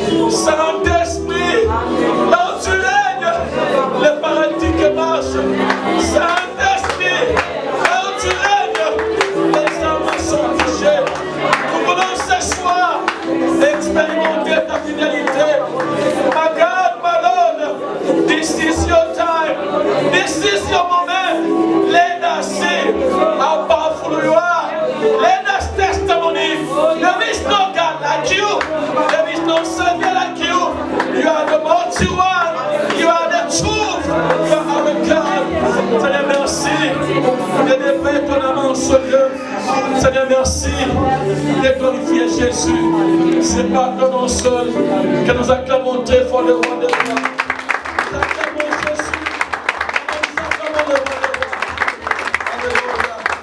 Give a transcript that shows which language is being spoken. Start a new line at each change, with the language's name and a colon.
French: Saint-Esprit, là où tu règnes, les paralytiques marchent. Saint-Esprit, là où tu règnes, les âmes sont touchées. Nous voulons ce soir expérimenter ta fidélité.
English: My God, my Lord, this is your time. This is your moment. Let us see how powerful you are. Let us testimony. There is no God like you. There is no Savior like you. You are the mighty one. You are the truth. You are our God.
French: Seigneur, merci de défaire ton amour en ce lieu. Seigneur, merci de glorifier Jésus. C'est par ton nom seul que nous acclamons très fort le roi de gloire. Nous acclamons Jésus. Nous acclamons le roi de gloire. Alléluia.